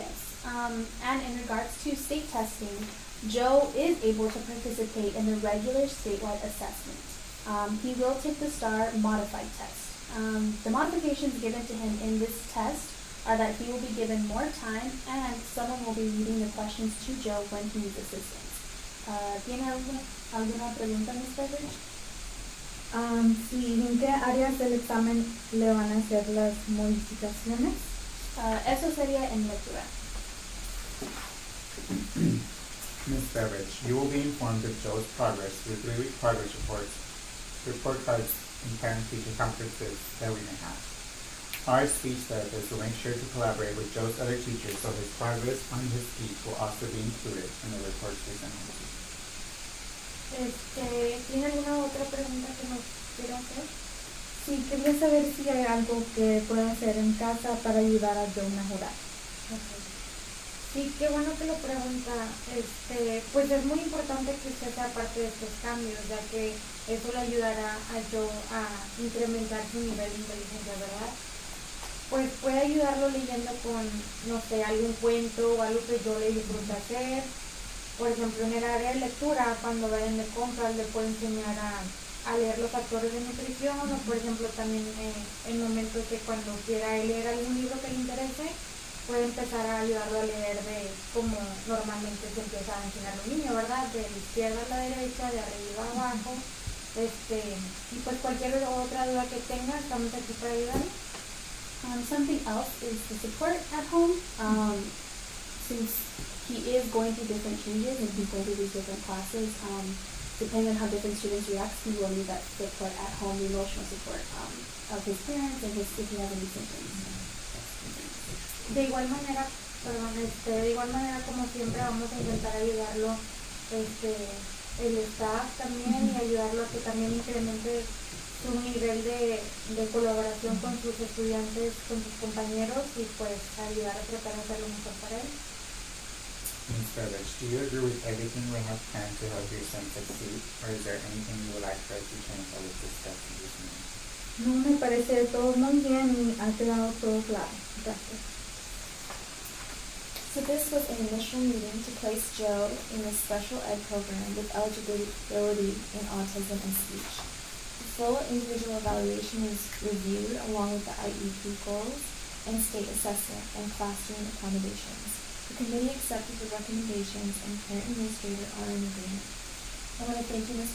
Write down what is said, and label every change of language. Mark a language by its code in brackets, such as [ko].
[en] Yes, and in regards to state testing, Joe is able to participate in the regular statewide assessment. He will take the STAR modified test. The modifications given to him in this test are that he will be given more time and someone will be reading the questions to Joe when he needs assistance. [es] ¿Tiene alguna pregunta, Ms. Beveridge? Sí, ¿en qué áreas del examen le van a hacer las modificaciones? Eso sería en lectura. [en] Ms. Beveridge, you will be informed of Joe's progress through 3-week progress reports, report cards, and parent-teacher conferences that we may have. Our speech therapist will make sure to collaborate with Joe's other teachers so his progress on his speech will also be included in the reports we send him. [es] ¿Tiene alguna otra pregunta que nos quiera hacer? Sí, quería saber si hay algo que pueda hacer en casa para ayudar a Joe a mejorar. Sí, qué bueno que lo pregunta. Pues es muy importante que usted sea parte de estos cambios, ya que eso le ayudará a Joe a incrementar su nivel de inteligencia, ¿verdad? Pues puede ayudarlo leyendo con, no sé, algún cuento o algo que yo le disfrute hacer. Por ejemplo, en el área de lectura, cuando vayan de compras, le puedo enseñar a leer los factores de nutrición, o por ejemplo también en momentos que cuando quiera leer algún libro que le interese, puede empezar a ayudarlo a leer de como normalmente se empieza a enseñar a un niño, ¿verdad? De la izquierda a la derecha, de arriba a abajo. Y pues cualquier otra duda que tenga, estamos aquí para ayudarle. [en] Something else is the support at home. Since he is going through different changes and he's going through these different classes, depending on how different students react, he will need that support at home, the emotional support of his parents and if he has any symptoms. [es] De igual manera, como siempre vamos a intentar ayudarlo, el staff también, y ayudarlo a que también incremente su nivel de colaboración con sus estudiantes, con sus compañeros, y pues ayudar a tratar de hacer lo mejor para él. [en] Ms. Beveridge, do you agree with everything we have planned to help your son succeed, or is there anything you would like for us to change that was discussed in this meeting? [es] No, me parece todo muy bien y ha quedado todo claro. Gracias. [en] So this was an initial meeting to place Joe in a special ed program with eligibility in autism and speech. The full individual evaluation was reviewed along with the IEP goals and state assessment and classroom accommodations. The committee accepted the recommendations and parent administrator are in agreement. I want to thank you, Ms.